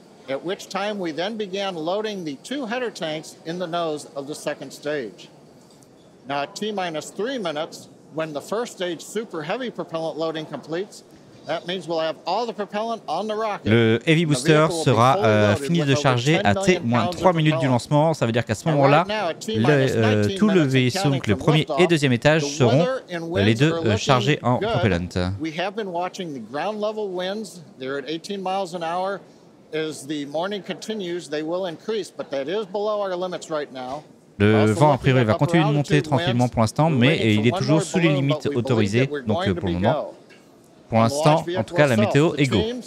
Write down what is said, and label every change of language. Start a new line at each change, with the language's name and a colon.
English: At which time we then began loading the 2 header tanks in the nose of the second stage. Now at T-minus 3 minutes, when the first stage super heavy propellant loading completes, that means we'll have all the propellant on the rocket.
French: Le Heavy Booster sera fini de charger à T-3 minutes du lancement. Ça veut dire qu'à ce moment-là, tout le vaisseau, donc le premier et deuxième étage, seront les deux chargés en propellant.
English: We have been watching the ground level winds. They're at 18 miles an hour. As the morning continues, they will increase, but that is below our limits right now.
French: Le vent, a priori, va continuer de monter tranquillement pour l'instant, mais il est toujours sous les limites autorisées, donc pour le moment. Pour l'instant, en tout cas, la météo est go.